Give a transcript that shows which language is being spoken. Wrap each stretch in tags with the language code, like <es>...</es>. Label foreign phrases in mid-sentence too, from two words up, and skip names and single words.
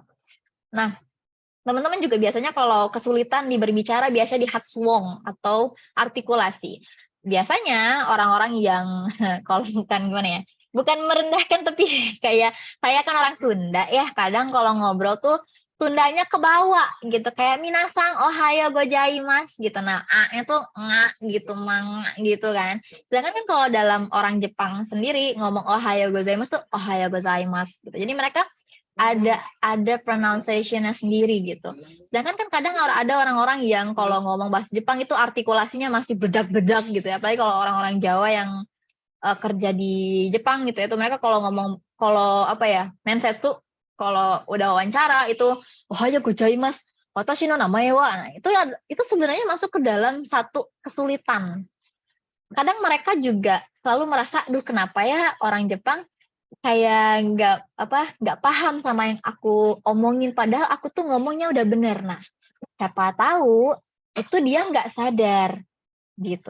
<id>Nah, teman-teman juga biasanya kalau kesulitan di berbicara, biasa di hatsuong atau artikulasi. Biasanya orang-orang yang kalau bukan gimana ya, bukan merendahkan, tapi kayak saya kan orang Sunda ya, kadang kalau ngobrol tuh Sundanya ke bawah gitu, kayak</id> <ja>皆さん おはようございます</ja> <id>gitu. Nah, a-nya tuh nga gitu, mang gitu kan. Sedangkan kan kalau dalam orang Jepang sendiri ngomong</id> <ja>おはようございます</ja> <id>tuh</id> <ja>おはようございます</ja> <id>gitu. Jadi mereka ada pronunciation-nya sendiri gitu. Sedangkan kan kadang ada orang-orang yang kalau ngomong bahasa Jepang itu artikulasinya masih bedak-bedak gitu ya. Apalagi kalau orang-orang Jawa yang kerja di Jepang gitu ya, itu mereka kalau ngomong, kalau mensetsu, kalau udah wawancara itu</id> <ja>おはようございます、私の名前は.</ja> <id>Nah, itu sebenarnya masuk ke dalam satu kesulitan. Kadang mereka juga selalu merasa, duh kenapa ya orang Jepang kayak nggak paham sama yang aku omongin, padahal aku tuh ngomongnya udah bener. Nah, siapa tahu itu dia nggak sadar gitu.</id>